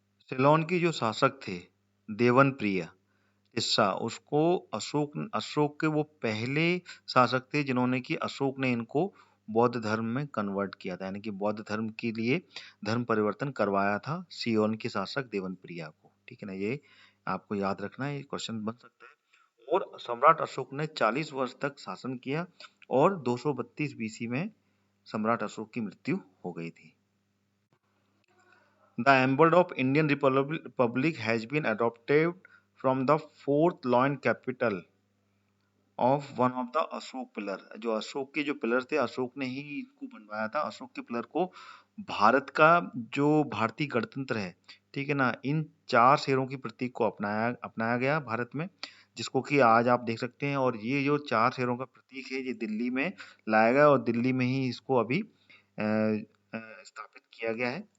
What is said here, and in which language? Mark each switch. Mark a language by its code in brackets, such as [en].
[hi] सिलोन की जो शासक थे देवनप्रिय तिस्सा, उसको अशोक के वो पहले शासक थे जिन्होंने कि अशोक ने इनको बौद्ध धर्म में कन्वर्ट किया था, यानी कि बौद्ध धर्म के लिए धर्म परिवर्तन करवाया था सियोन के शासक देवनप्रिया को, ठीक है ना, ये आपको याद रखना है, ये क्वेश्चन बन सकता है। और सम्राट अशोक ने 40 वर्ष तक शासन किया, और 232 बीसी में सम्राट अशोक की मृत्यु हो गई थी। [en] The emblem of Indian Republic has been adopted from the fourth loin capital of one of the Ashoka pillar. [hi] जो अशोक के जो पिलर थे, अशोक ने ही इसको बनवाया था। अशोक के पिलर को भारत का जो भारतीय गणतंत्र है, ठीक है ना, इन 4 शेरों की प्रतीक को अपनाया गया भारत में, जिसको कि आज आप देख सकते हैं। और ये जो 4 शेरों का प्रतीक है, ये दिल्ली में लाया गया, और दिल्ली में ही इसको अभी स्थापित किया गया है।